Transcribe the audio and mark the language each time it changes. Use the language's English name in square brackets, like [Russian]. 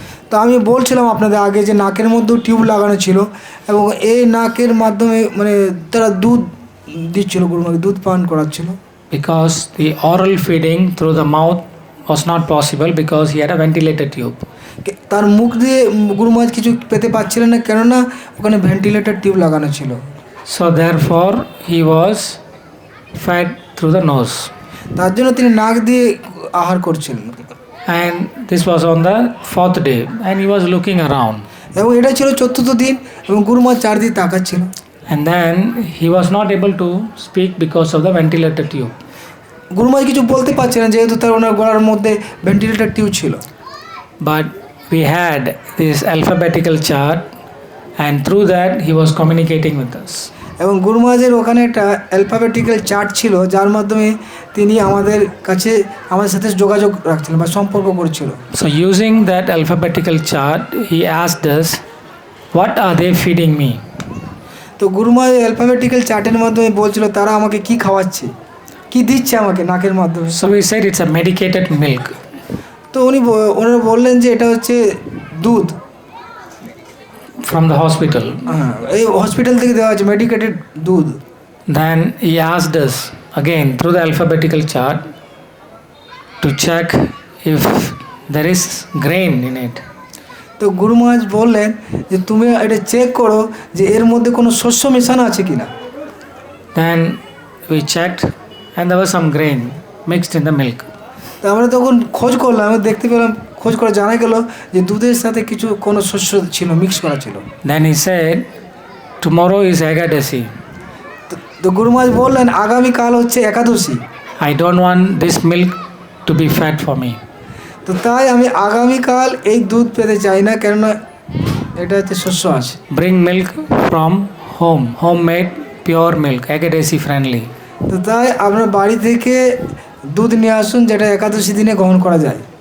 [Bangla] তো আমি বলছিলাম আপনাদের আগে যে নাকের মধ্যেও টিউব লাগানো ছিল এবং এই নাকের মাধ্যমে মানে তারা দুধ দিচ্ছিল, গুরুমাকে দুধ পান করাচ্ছিল। [English] Because the oral feeding through the mouth was not possible because he had a ventilator tube. [Bangla] তার মুখ দিয়ে গুরুমাজ কিছু পেতে পারছিলেন না, কেননা ওখানে ভেন্টিলেটর টিউব লাগানো ছিল। [English] So therefore he was fed through the nose. [Bangla] তার জন্য তিনি নাক দিয়ে আহার করছিলেন। [English] And this was on the 4th day and he was looking around. [Bangla] এবং এটা ছিল 4th দিন এবং গুরুমাজ চারদিকে তাকাচ্ছিল। [English] And then he was not able to speak because of the ventilator tube. [Bangla] গুরুমাজ কিছু বলতে পারছিলেন যেহেতু তার ওনার গলার মধ্যে ভেন্টিলেটর টিউব ছিল। [English] But we had this alphabetical chart and through that he was communicating with us. [Bangla] এবং গুরুমাজের ওখানে একটা অ্যালফাবেটিক্যাল চার্ট ছিল যার মাধ্যমে তিনি আমাদের কাছে আমাদের সাথে যোগাযোগ রাখছিলেন বা সম্পর্ক করছিল। [English] So using that alphabetical chart he asked us, what are they feeding me? [Bangla] তো গুরুমা অ্যালফাবেটিক্যাল চার্টের মাধ্যমে বলছিল তারা আমাকে কি খাওয়াচ্ছে, কি দিচ্ছে আমাকে নাকের মাধ্যমে। [English] So we said it's a medicated milk. [Bangla] তো ওনারা বললেন যে এটা হচ্ছে দুধ [English] from the hospital. [Bangla] এই হসপিটাল থেকে দেওয়া আছে মেডিকেটেড দুধ। [English] Then he asked us again through the alphabetical chart to check if there is grain in it. [Bangla] তো গুরু মহারাজ বললেন যে তুমি এটা চেক করো যে এর মধ্যে কোনো শস্য মেশানো আছে কিনা। [English] Then we checked and there was some grain mixed in the milk. [Bangla] তো আমরা তখন খোঁজ করলাম, আমি দেখতে পেলাম, খোঁজ করে জানা গেল যে দুধের সাথে কিছু কোনো শস্য ছিল, মিক্স করা ছিল। [English] Then he said, tomorrow is Ekadasi. [Bangla] তো গুরু মহারাজ বললেন আগামীকাল হচ্ছে একাদশী, [English] I don't want this milk to be fat for me. [Bangla] তো তাই আমি আগামীকাল এই দুধ পেতে চাই না, কেননা এটা হচ্ছে শস্য আছে। [English] Bring milk from home, homemade pure milk, Ekadasi friendly. [Bangla] তো তাই আপনার বাড়ি থেকে দুধ নিয়ে আসুন যেটা একাদশী দিনে গ্রহণ করা যায়।